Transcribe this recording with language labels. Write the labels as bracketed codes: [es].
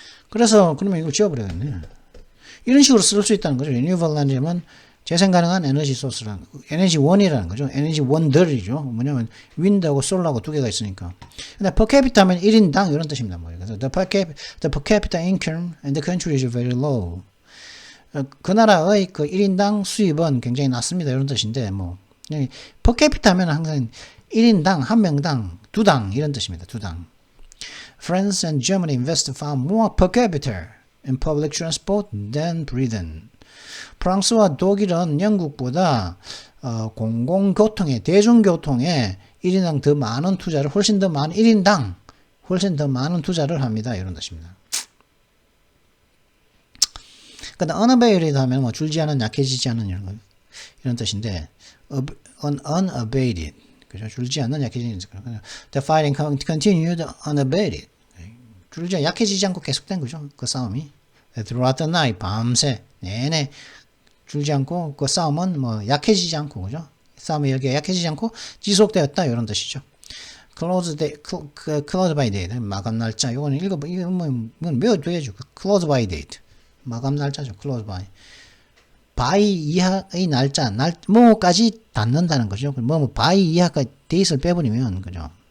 [ko] 그래서, 그러면 이거 지워버려야겠네. 이런 식으로 쓸 수 있다는 거죠. renewable energy면 재생 가능한 에너지 소스라는, 에너지원이라는 거죠. 에너지원들이죠. 뭐냐면, 윈드하고 솔라하고 두 개가 있으니까. 근데 per capita 하면 1인당 이런 뜻입니다. [en] 그래서 the per capita income in the country is very low. [ko] 그 나라의 그 1인당 수입은 굉장히 낮습니다. 이런 뜻인데, per capita 하면 항상 1인당, 한 명당, 두 당, 이런 뜻입니다. 두 당. [en] France and Germany invest far more per capita in public transport than Britain. [ko] 프랑스와 독일은 영국보다 공공교통에 대중교통에 1인당 더 많은 투자를 훨씬 더 많은 1인당 훨씬 더 많은 투자를 합니다. 이런 뜻입니다. 근데 unabated 하면 뭐 줄지 않은 약해지지 않은 이런 뜻인데 unabated 그죠? 줄지 않는 약해지는 [en] the fighting continued unabated [ko] 줄지 약해지지 않고 계속된 거죠. 그 싸움이 [en] throughout the night [ko] 밤새 내내 줄지 않고 그 싸움은 뭐 약해지지 않고 그죠? 싸움이 이렇게 약해지지 않고 지속되었다 이런 뜻이죠. close by date 마감 날짜 이거는 이건 외워둬야죠. close by date 마감 날짜죠. close by 이하의 날짜 뭐까지 닿는다는 거죠. 뭐 by 이하가 date를 빼버리면 그죠.